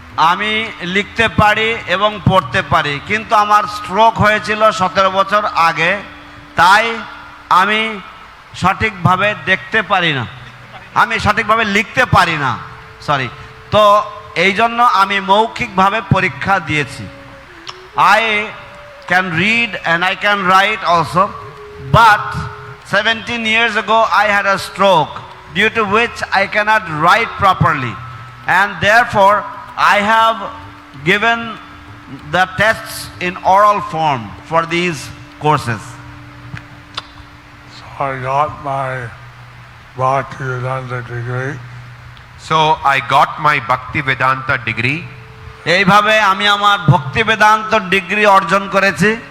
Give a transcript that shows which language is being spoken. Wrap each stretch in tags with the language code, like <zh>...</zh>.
<bn>আমি লিখতে পারি এবং পড়তে পারি, কিন্তু আমার স্ট্রোক হয়েছিল 17 বছর আগে, তাই আমি সঠিকভাবে দেখতে পারি না, আমি সঠিকভাবে লিখতে পারি না, সরি। তো এই জন্য আমি মৌখিকভাবে পরীক্ষা দিয়েছি।</bn> <en>I can read and I can write also, but 17 years ago I had a stroke, due to which I cannot write properly, and therefore I have given the tests in oral form for these courses. So I got my Bhaktivedanta degree. So I got my Bhaktivedanta degree.</en> <bn>এইভাবে আমি আমার ভক্তি Vedanta degree অর্জন করেছি।</bn>